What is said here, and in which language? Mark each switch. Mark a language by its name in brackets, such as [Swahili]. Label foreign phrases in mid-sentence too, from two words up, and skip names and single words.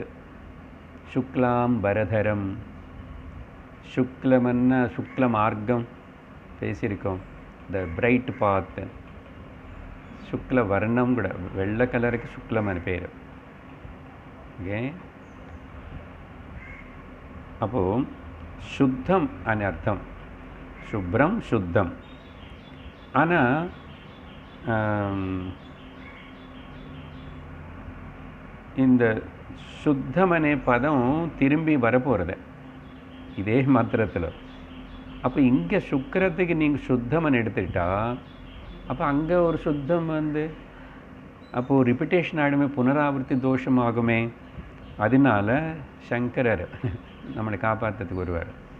[Tamil] சுக்லாம் பரதரம், சுக்லமன்னா சுக்ல மார்க்கம் பேசியிருக்கோம், [English] the bright path. [Tamil] சுக்ல வர்ணம் கூட வெள்ளை கலருக்கு சுக்லம் అని பேர். ஓகே, அப்போது சுத்தம் [Telugu] అని అర్థం. శుభ్రం శుద్ధం. [Tamil] ஆனால் இந்த சுத்தம் [Telugu] అనే పదం [Tamil] திரும்பி வரப்போகிறது இதே மாத்திரத்தில். அப்போ இங்கே சுக்கிரத்துக்கு நீங்கள் சுத்தம்னு எடுத்துக்கிட்டா அப்போ அங்கே ஒரு சுத்தம் வந்து அப்போது ரிப்பிட்டேஷன் ஆகிடுமே, புனராவர்த்தி தோஷம் ஆகுமே. அதனால சங்கரர் நம்மளை காப்பாற்றுறதுக்கு வருவார்.